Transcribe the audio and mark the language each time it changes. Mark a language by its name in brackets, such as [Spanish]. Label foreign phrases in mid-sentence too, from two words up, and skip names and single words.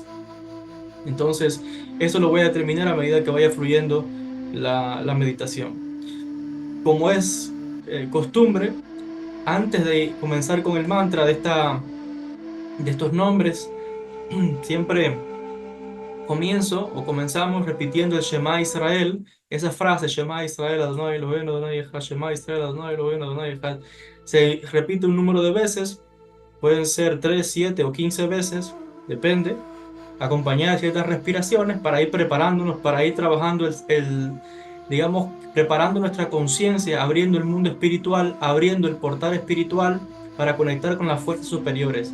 [Spanish] Entonces, eso lo voy a determinar a medida que vaya fluyendo la meditación. Como es costumbre, antes de comenzar con el mantra de estos nombres, siempre comenzamos repitiendo el [Hebrew] שמע ישראל, [Spanish] esa frase: [Hebrew] שמע ישראל, אדוני אלוהינו, אדוני אחד, שמע ישראל, אדוני אלוהינו, אדוני אחד. [Spanish] Se repite un número de veces, pueden ser 3, 7 o 15 veces, depende, acompañada de ciertas respiraciones para ir preparándonos, para ir trabajando digamos, preparando nuestra conciencia, abriendo el mundo espiritual, abriendo el portal espiritual para conectar con las fuerzas superiores.